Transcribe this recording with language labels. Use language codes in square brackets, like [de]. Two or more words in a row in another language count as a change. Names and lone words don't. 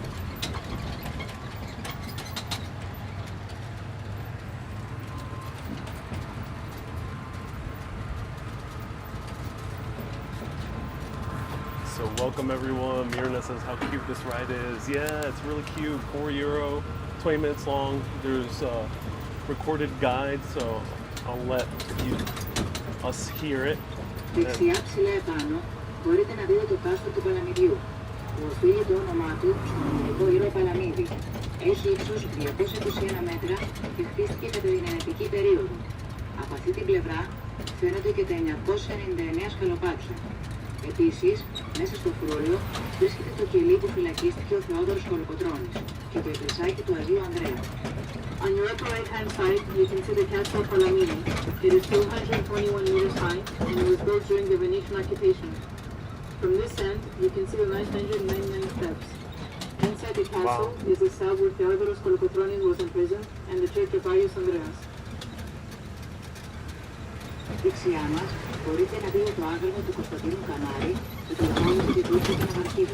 [en] So welcome everyone. Mirna says how cute this ride is. Yeah, it's really cute. 4 euro, 20 minutes long. There's a recorded guide, so I'll let us hear it. [el] Δεξιά ψηλά επάνω μπορείτε να δείτε το κάστρο του Παλαμιδιού, που οφείλει το όνομά του στον ελληνικό ήρωα Παλαμίδη. Έχει ύψος 221 μέτρα και χτίστηκε κατά την Ελληνική περίοδο. Από αυτή την πλευρά φαίνονται και τα 999 σκαλοπάτια. Επίσης, μέσα στο φρούριο βρίσκεται το κελί που φυλακίστηκε ο Θεόδωρος Κολοκοτρώνης και το εκκλησάκι του Αγίου Ανδρέα. [en] On your upper right-hand side, you can see the Castle Palamini. It is 221 meters high, and it was built during the Venetian occupation. From this end, you can see the 999 steps. Inside the castle is the cell where Theodoros Kolokotronis was imprisoned, and the church of Ius Andreas. [el] Δεξιά μας μπορείτε να δείτε το άγαλμα του Κωνσταντίνου Κανάρη και το λαμβάνει την τουρκική ναυαρχίδα.